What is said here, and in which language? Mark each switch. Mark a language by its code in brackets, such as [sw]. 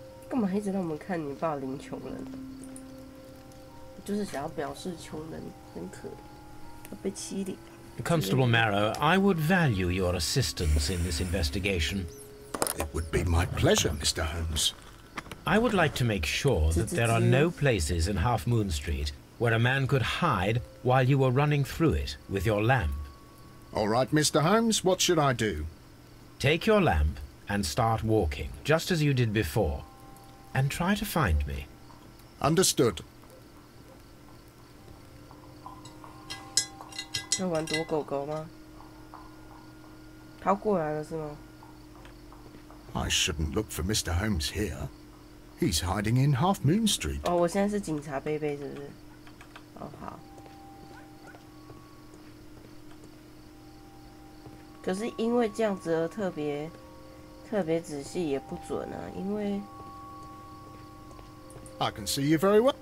[zh] 干嘛一直让我们看你霸凌穷人？就是想要表示穷人很可怜，要被欺凌。 [en] Constable Marrow, I would value your assistance in this investigation. It would be my pleasure, Mr. Holmes. I would like to make sure that there are no places in Half Moon Street where a man could hide while you were running through it with your lamp. All right, Mr. Holmes, what should I do? Take your lamp and start walking, just as you did before, and try to find me. Understood. [zh] 要玩躲狗狗吗？逃过来了是吗？ [en] I shouldn't look for Mr. Holmes here. He's hiding in Half Moon Street. [zh] 哦，我现在是警察贝贝，是不是？哦，好。可是因为这样子而特别仔细也不准啊，因为 [en] I can see you very well.